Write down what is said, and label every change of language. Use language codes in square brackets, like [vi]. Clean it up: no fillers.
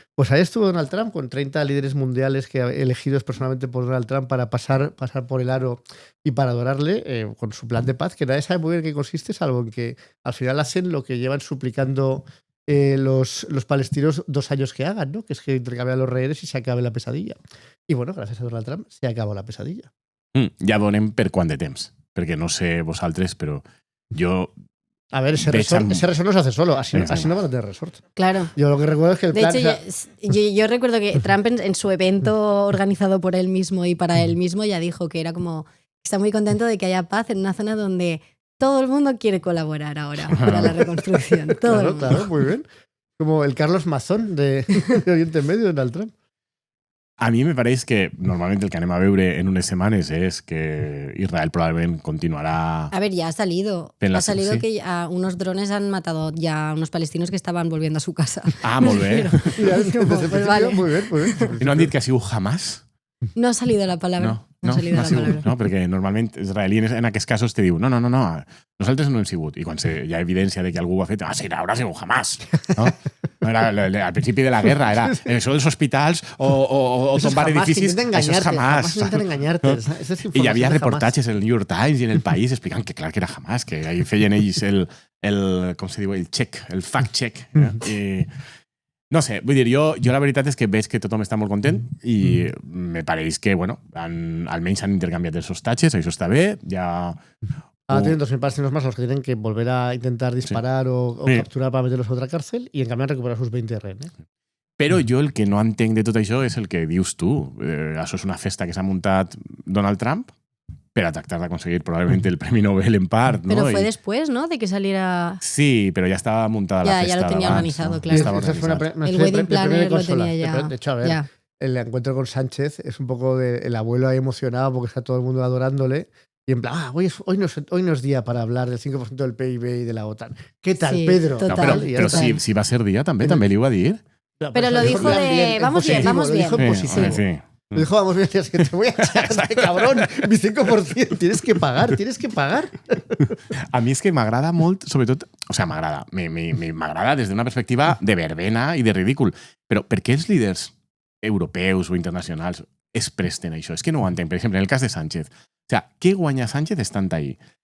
[es] Pues ahí estuvo Donald Trump con 30 líderes mundiales que elegidos personalmente por Donald Trump para pasar por el aro y para adorarle con su plan de paz, que nadie sabe muy bien en qué consiste, salvo en que al final hacen lo que llevan suplicando los palestinos 2 años que hagan, ¿no? Que es que intercambian los rehenes y se acabe la pesadilla. Y bueno, gracias a Donald Trump se acabó la pesadilla. [ca] Ja veurem per quant de temps, perquè no sé vosaltres, però jo [es] A ver, ese resort no se hace solo, así no van a tener resort. Claro. Yo lo que recuerdo es que el De plan... hecho, yo recuerdo que Trump en su evento organizado por él mismo y para él mismo ya dijo que era como... Está muy contento de que haya paz en una zona donde todo el mundo quiere colaborar ahora para la reconstrucción. Todo el mundo. Claro, muy bien. Como el Carlos Mazón de Oriente Medio, Donald Trump. [ca] A mi me pareix que normalment el que anem a veure en unes setmanes és que Israel probablement continuarà... [es] A ver, ya ha salido. Ha salido que unos drones han matado ya a unos palestinos que estaban volviendo a su casa. [ca] Ah, molt bé. [es] Pues vale. Muy bien. [ca] I no han dit que ha sigut Hamas? [es] No ha salido la palabra. No ha salido la palabra. [ca] No, perquè normalment israelí en aquests casos te diu no, nosaltres no hem sigut. I quan hi ha evidència de que algú ho ha fet, sí, haurà sigut Hamas. No? Era, al principi de la guerra era això dels hospitals o tombar edificis, això és Hamas. I hi havia reportatges en el New York Times i en el País explicant que clar que era Hamas, que ahí feien ells com se diu, el fact check. I no sé, vull dir, jo la veritat és que veig que tothom està molt content i me pareix que, bueno, almenys han intercanviat els hostatges, això està bé, ja... [es] tienen 2.000 palestinos más los que tienen que volver a intentar disparar o capturar para meterlos a otra cárcel y en cambio han recuperado sus 20 rehenes. [ca] Però jo el que no entenc de tot això és el que dius tu. Això és una festa que s'ha muntat Donald Trump per a tractar d'aconseguir probablement el Premi Nobel en part. [es] ¿no? Pero fue después, ¿no? De que saliera... Sí, pero ya estaba montada la festa. Ya lo tenía organizado, claro. El wedding planner lo tenía ya. De hecho, a ver, el encuentro con Sánchez es un poco el abuelo ahí emocionado porque está todo el mundo adorándole. Y en plan, hoy no es día para hablar del 5% del PIB y de la OTAN. ¿Qué tal, sí, Pedro? Total, no, pero si va a ser día [ca] també li ho va dir. [es] Pero lo dijo de, vamos bien. Lo dijo en positivo. Sí. Lo dijo, vamos bien, es que te voy a echar, cabrón, mi 5%, tienes que pagar. [ca] A mi és que m'agrada molt, sobretot, o sigui, m'agrada des d'una perspectiva de verbena i de ridícul, però per què els líders europeus o internacionals es presten a això? És que no ho entenc. Per exemple, en el cas de Sánchez. [es] O sea, [ca] ¿qué guanya Sánchez estant ahí?